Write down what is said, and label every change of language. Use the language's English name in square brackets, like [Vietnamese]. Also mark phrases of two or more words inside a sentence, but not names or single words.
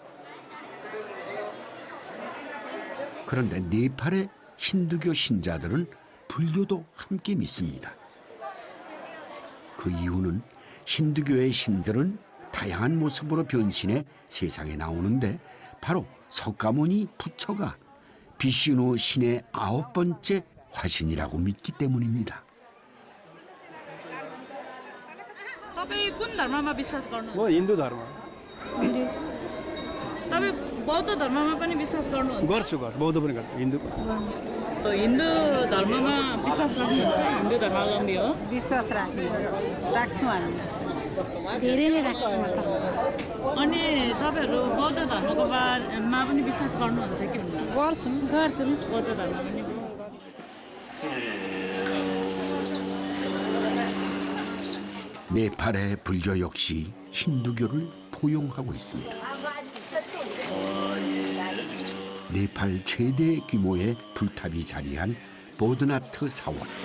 [Korean] 그런데 네팔의 힌두교 신자들은 불교도 함께 믿습니다. 그 이유는 힌두교의 신들은 다양한 모습으로 변신해 세상에 나오는데 바로 석가모니 부처가 비슈누 신의 9번째 화신이라고 믿기 때문입니다. [Nepali] तपाईँ कुन धर्ममा विश्वास गर्नुहुन्छ? म हिन्दू धर्म तपाईँ बौद्ध धर्ममा पनि विश्वास गर्नुहुन्छ? गर्छु बौद्ध पनि गर्छु हिन्दू हिन्दू धर्ममा विश्वास राख्नुहुन्छ? हिन्दू धर्मावलम्बी हो? विश्वास राख्छौँ हामी धेरैले राख्छौँ म त अनि तपाईँहरू बौद्ध धर्मको बारेमा पनि विश्वास गर्नुहुन्छ कि गर्छौँ बौद्ध धर्ममा पनि विश्वास [Korean] 네팔의 불교 역시 힌두교를 포용하고 있습니다. 네팔 최대 규모의 불탑이 자리한 보드나트 사원.